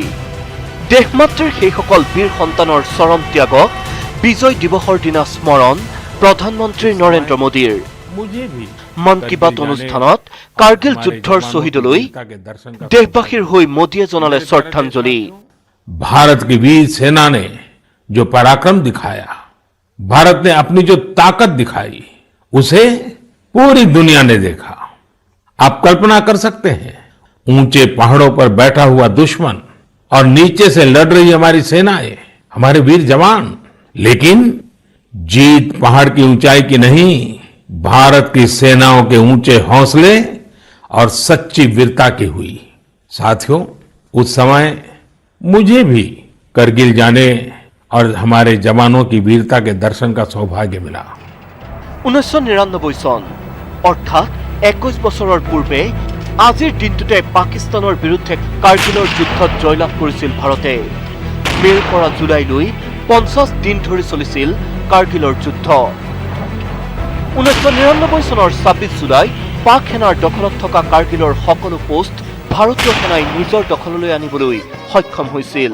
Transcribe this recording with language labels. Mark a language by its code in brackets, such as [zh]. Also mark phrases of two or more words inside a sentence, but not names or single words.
[as] দেশমাতৃৰ সেইসকল বীৰ সন্তানৰ চৰম ত্যাগক বিজয় দিৱসৰ দিনা স্মৰণ প্ৰধানমন্ত্ৰী নৰেন্দ্ৰ মোদীৰ। মন কী বাত অনুষ্ঠানত কাৰ্গিল যুদ্ধৰ শ্বহীদলৈ দেশবাসীৰ হৈ মোদীয়ে জনালে শ্ৰদ্ধাঞ্জলি। [hi] भारत की वीर सेना ने जो पराक्रम दिखाया, भारत ने अपनी जो ताकत दिखाई, उसे पूरी दुनिया ने देखा। आप कल्पना कर सकते हैं, ऊंचे पहाड़ों पर बैठा हुआ दुश्मन और नीचे से लड़ रही हमारी सेनाएं, हमारे वीर जवान, लेकिन जीत पहाड़ की ऊंचाई की नहीं, भारत की सेनाओं के ऊंचे हौसले और सच्ची वीरता की हुई। साथियों, उस समय मुझे भी करगिल जाने और हमारे जवानों की वीरता के दर्शन का सौभाग्य मिला। [as] 1999 চন অৰ্থাৎ 21 বছৰৰ পূৰ্বে আজিৰ দিনটোতে পাকিস্তানৰ বিৰুদ্ধে কাৰ্গিলৰ যুদ্ধত জয়লাভ কৰিছিল ভাৰতে। মেৰ পৰা জুলাইলৈ 50 দিন ধৰি চলিছিল কাৰ্গিলৰ যুদ্ধ। 1999 চনৰ 26 জুলাই পাক সেনাৰ দখলত থকা কাৰ্গিলৰ সকলো পোষ্ট ভাৰতীয় সেনাই নিজৰ দখললৈ আনিবলৈ সক্ষম হৈছিল।